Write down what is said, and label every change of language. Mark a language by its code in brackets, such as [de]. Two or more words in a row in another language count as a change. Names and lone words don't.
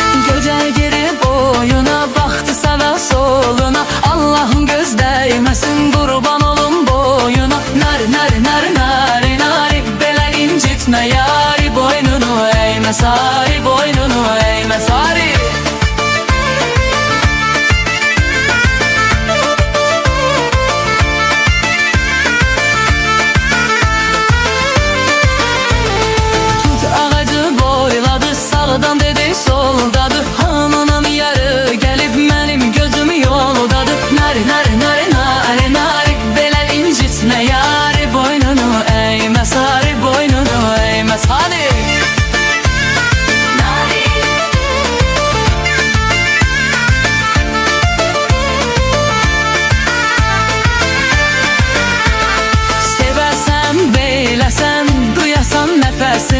[az] Göcər geri boyuna, baxdı sağa soluna. Allah'ın göz değməsin, qurban olum boyuna. Nari nari nari nari nari, belə incitmə yari. Boynunu eğmə sari, boynunu eğmə sari. Sağdan dedi soldadır, hamının yarı [tr] gelip benim gözüm [az] yoldadır. Nari nari nari nari nari, belə incitmə yari. Boynunu eğmə sari, boynunu eğmə sari. Sevərsən, beyləsən, duyasan nəfəsini.